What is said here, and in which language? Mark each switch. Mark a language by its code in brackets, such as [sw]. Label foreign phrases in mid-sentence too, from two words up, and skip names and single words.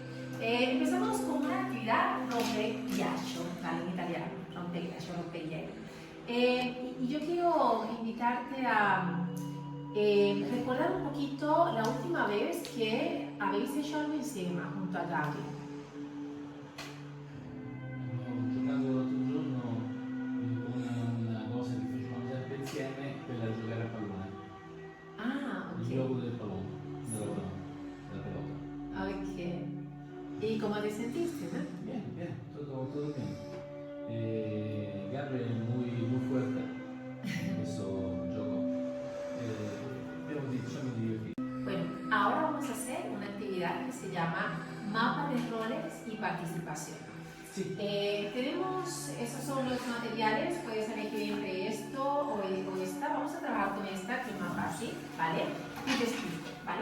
[es] Empezamos con una actividad rompeghiaccio, ¿vale? En italiano, rompeghiaccio, rompehielo. Y yo quiero invitarte a recordar un poquito la última vez que habéis hecho algo insieme junto a Gabriel. [it] Ho giocato l'altro giorno con una cosa che facevamo sempre insieme, quella di giocare a pallone. Ah, ok. Il gioco del pallone, della pelota. [es] Ok. ¿Y cómo te sentiste, no? Bien, bien, todo bien. Gabriel es muy fuerte en [it] questo gioco. Diciamo divertito. [es] Bueno, ahora vamos a hacer una actividad que se llama mapa de roles y participación. Sí. Tenemos, esos son los materiales, puedes elegir entre esto o esta. Vamos a trabajar con esta, que es más fácil, ¿vale? Y te explico, ¿vale?